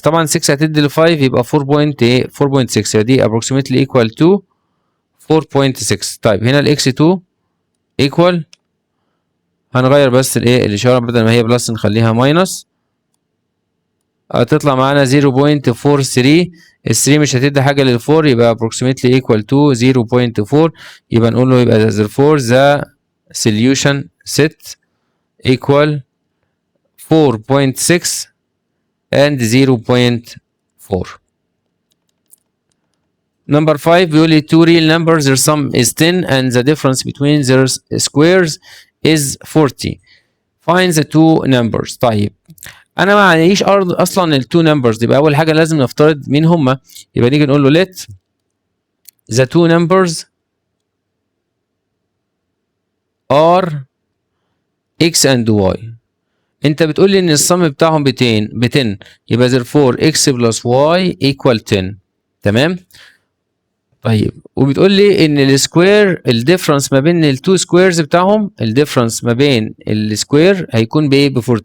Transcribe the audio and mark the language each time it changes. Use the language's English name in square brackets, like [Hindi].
[Arabic] طبعا 6 هتدي ل 5 يبقى 4.6 دي [English] approximately equal to 4.6. [Arabic] طيب هنا الاكس 2 equal، هنغير بس الايه الاشاره بدل ما هي بلس نخليها ماينس، هتطلع معانا 0.43. ال 3 مش هتدي حاجه لل 4 يبقى [English] approximately equal to 0.4. [Arabic] يبقى نقول له يبقى [English] therefore the solution set equal 4.6 and 0.4. Number 5 [Arabic] بيقول لي [English] two real numbers their sum is 10 and the difference between their squares is 40. Find the two numbers. [Arabic] طيب انا ما عنديش اصلا التو نمبرز، يبقى اول حاجه لازم نفترض مين هما. يبقى نيجي نقول له [English] let the two numbers are x and y. [Arabic] انت بتقول لي ان الصم بتاعهم ب 10 يبقى [English] therefore x plus y equal 10. [Arabic] تمام. طيب وبتقول لي ان السكوير الديفرنس ما بين التو سكويرز بتاعهم، الديفرنس ما بين السكوير هيكون بايه؟ ب 40.